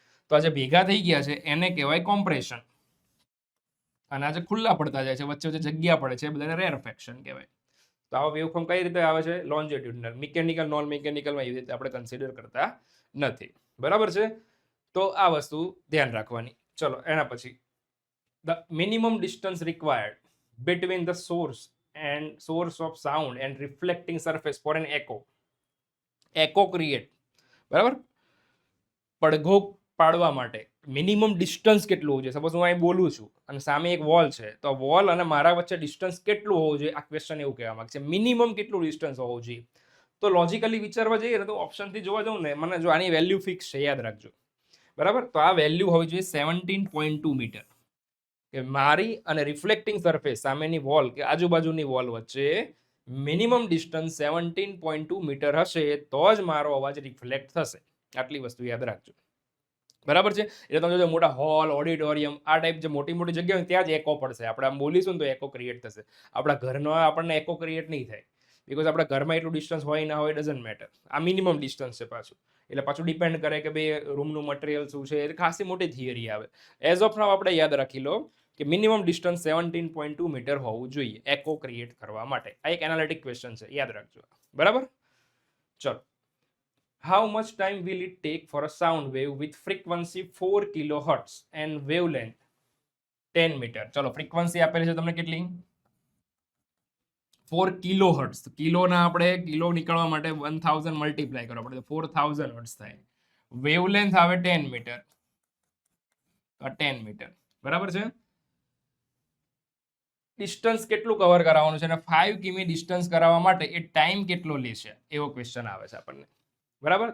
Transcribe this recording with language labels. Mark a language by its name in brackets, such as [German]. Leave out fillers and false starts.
[Gujarati] તો આ જે ભેગા થઈ ગયા છે એને કહેવાય કોમ્પ્રેશન, અને આ જે ખુલ્લા પડતા જાય છે, વચ્ચે વચ્ચે જગ્યા પડે છે, એ બધાને રેરફેક્શન કહેવાય. તો આવા વેવફોર્મ કઈ રીતે આવે છે? લોન્જિટ્યુડનલ. મિકેનિકલ, નોન મિકેનિકલમાં એવી રીતે આપણે કન્સિડર કરતા નથી, બરાબર છે? તો આ વસ્તુ ધ્યાન રાખવાની. ચલો એના પછી [English] the minimum distance required between the source of sound and reflecting surface for an echo create, [Gujarati] બરાબર? પડઘો પાડવા માટે મિનિમમ ડિસ્ટન્સ કેટલું હોવું જોઈએ? સપોઝ હું અહીં બોલું છું અને સામે એક વોલ છે, તો વોલ અને મારા વચ્ચે ડિસ્ટન્સ કેટલું હોવું જોઈએ? આ ક્વેશ્ચન એવું કહેવા માંગે છે, મિનિમમ કેટલું ડિસ્ટન્સ હોવું જોઈએ. તો લોજિકલી વિચારવા જઈએ તો ઓપ્શનથી જોવા જાઉં ને, મને જો આની વેલ્યુ ફિક્સ છે, યાદ રાખજો, બરાબર? તો આ વેલ્યુ હોવી જોઈએ 17.2 મીટર. કે મારી અને રિફ્લેક્ટિંગ સરફેસ સામેની વોલ કે આજુબાજુની વોલ વચ્ચે મિનિમમ ડિસ્ટન્સ 17.2 મીટર હશે તો જ મારો અવાજ રિફ્લેક્ટ થશે. આટલી વસ્તુ યાદ રાખજો, બરાબર છે? એટલે તમે જો મોટા હોલ, ઓડિટોરિયમ, આ ટાઈપ જે મોટી મોટી જગ્યા હોય ત્યાં જ એકો પડશે. આપણે આમ બોલીશું ને તો એકો ક્રિએટ થશે. આપણા ઘરનો આપણને એકો ક્રિએટ નહીં થાય, બીકોઝ આપણા ઘરમાં એટલું ડિસ્ટન્સ હોય ના હોય, ડઝન્ટ મેટર. આ મિનિમમ ડિસ્ટન્સ છે પાછું, એટલે પાછું ડિપેન્ડ કરે કે ભાઈ રૂમનું મટીરિયલ શું છે. એ ખાસી મોટી થિયરી આવે. એઝ ઓફ નાઉ આપણે યાદ રાખી લો કે મિનિમમ ડિસ્ટન્સ 17.2 મીટર હોવું જોઈએ એકો ક્રિએટ કરવા માટે. આ એક એનાલિટિક ક્વેશ્ચન છે, યાદ રાખજો, બરાબર? [English] ચલો, how much time will it take for a sound wave with frequency 4 kilohertz and wavelength 10 meter? [Gujarati] ચલો, ફ્રીક્વન્સી આપેલી છે તમને કેટલી? 4 કિલોહર્ટ્ઝ. કિલોના આપણે કિલો નીકળવા માટે 1000 મલ્ટીપ્લાય કરવા પડે, તો 4000 હર્ટ્ઝ થાય. વેવલેન્થ આવે 10 મીટર, 10 મીટર, બરાબર છે? ડિસ્ટન્સ કેટલું કવર કરાવવાનું છે અને 5 કિમી ડિસ્ટન્સ કરાવવા માટે એ ટાઈમ કેટલો લેશે, એવો ક્વેશ્ચન આવે છે આપણને, બરાબર?